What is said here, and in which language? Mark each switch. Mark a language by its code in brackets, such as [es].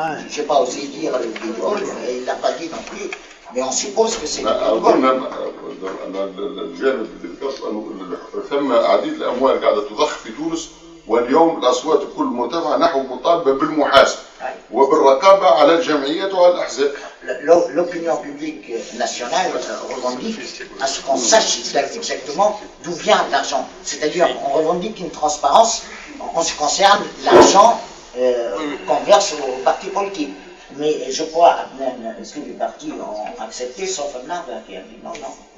[fr] Je n'ai pas osé dire le pétrole, il ne l'a pas dit non plus, mais on suppose que c'est le pétrole. [ar] الجانب ثم عديد الاموال قاعده تضخ في تونس، واليوم الاصوات كل مرتفعه نحو مطالبه بالمحاسبه وبالرقابه على الجمعيات وعلى الاحزاب. [fr] L'opinion publique nationale revendique à ce qu'on sache exactement d'où vient l'argent. C'est-à-dire on revendique une transparence en ce qui concerne l'argent qu'on verse aux partis politiques. Mais je crois même que les partis ont accepté, sauf un NAV qui a dit non, non.